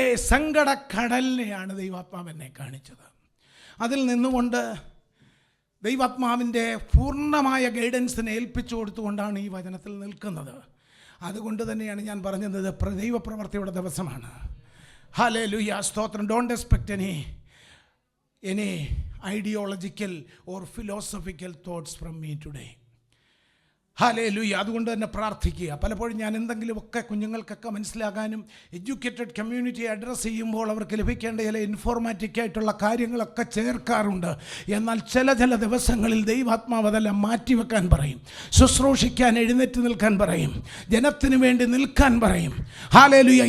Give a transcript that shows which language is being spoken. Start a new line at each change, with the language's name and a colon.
Malayalam: സങ്കടക്കടലിനെയാണ് ദൈവാത്മാവ് എന്നെ കാണിച്ചത്. അതിൽ നിന്നുകൊണ്ട് ദൈവാത്മാവിൻ്റെ പൂർണ്ണമായ ഗൈഡൻസിനെ ഏൽപ്പിച്ചു കൊടുത്തുകൊണ്ടാണ് ഈ വചനത്തിൽ നിൽക്കുന്നത്. അതുകൊണ്ട് തന്നെയാണ് ഞാൻ പറഞ്ഞത് ദൈവപ്രവർത്തിയുടെ ദിവസമാണ്. ഹല്ലേലൂയ, സ്തോത്രം.
English: Don't expect any ideological or philosophical thoughts from me today.
Malayalam: Hallelujah. അതുകൊണ്ട് തന്നെ പ്രാർത്ഥിക്കുക. പലപ്പോഴും ഞാൻ എന്തെങ്കിലുമൊക്കെ കുഞ്ഞുങ്ങൾക്കൊക്കെ മനസ്സിലാകാനും എഡ്യൂക്കേറ്റഡ് കമ്മ്യൂണിറ്റിയെ അഡ്രസ്സ് ചെയ്യുമ്പോൾ അവർക്ക് ലഭിക്കേണ്ട ചില ഇൻഫോർമാറ്റിക് ആയിട്ടുള്ള കാര്യങ്ങളൊക്കെ ചേർക്കാറുണ്ട്. എന്നാൽ ചില ദിവസങ്ങളിൽ ദൈവാത്മാവ് അതെല്ലാം മാറ്റിവെക്കാൻ പറയും, ശുശ്രൂഷിക്കാൻ എഴുന്നേറ്റ് നിൽക്കാൻ പറയും, ജനത്തിന് വേണ്ടി നിൽക്കാൻ പറയും. ഹല്ലേലൂയ.